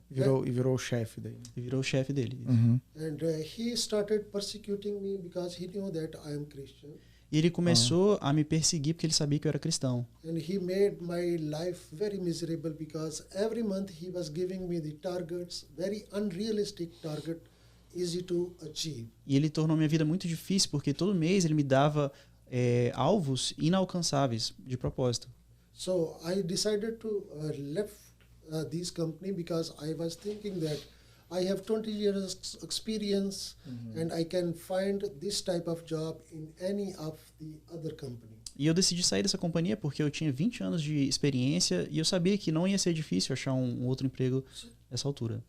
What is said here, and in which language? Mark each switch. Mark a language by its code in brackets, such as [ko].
[pt] Virou o chefe daí. e virou o chefe dele. [en] And he started persecuting me because he knew that I am Christian. [pt] E ele começou a me perseguir porque ele sabia que eu era cristão. [en] And he made my life very miserable because every month he was giving me the targets, very unrealistic target, easy to achieve. [pt] E ele tornou minha vida muito difícil porque todo mês ele me dava alvos inalcançáveis de propósito. [en] So I decided to left this company because I was thinking that I have 20 years experience and I can find this type of job in any of the other company. [pt] E eu decidi sair dessa companhia porque eu tinha 20 anos de experiência e eu sabia que não ia ser difícil achar um outro emprego nessa altura.